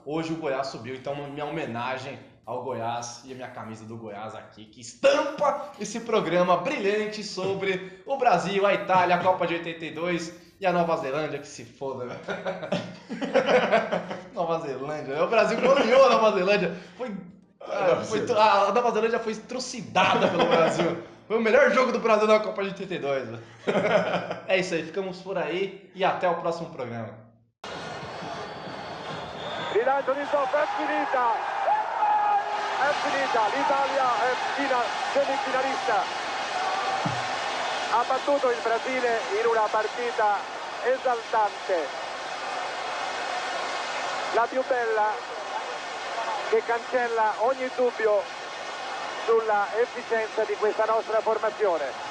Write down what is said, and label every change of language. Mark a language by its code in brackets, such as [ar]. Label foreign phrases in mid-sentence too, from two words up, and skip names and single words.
[pt] Hoje o Goiás subiu, então minha homenagem ao Goiás e a minha camisa do Goiás aqui, que estampa esse programa brilhante sobre o Brasil, a Itália, a Copa de 82 e a Nova Zelândia, que se foda, né? Nova Zelândia. O Brasil goleou a Nova Zelândia. A Nova Zelândia foi trucidada pelo Brasil. Foi o melhor jogo do Brasil na Copa de 82. Né? É isso aí, ficamos por aí e até o próximo programa. [it] È finita, l'Italia è semifinalista, ha battuto il Brasile in una partita esaltante, la più bella, che cancella ogni dubbio sulla efficienza di questa nostra formazione.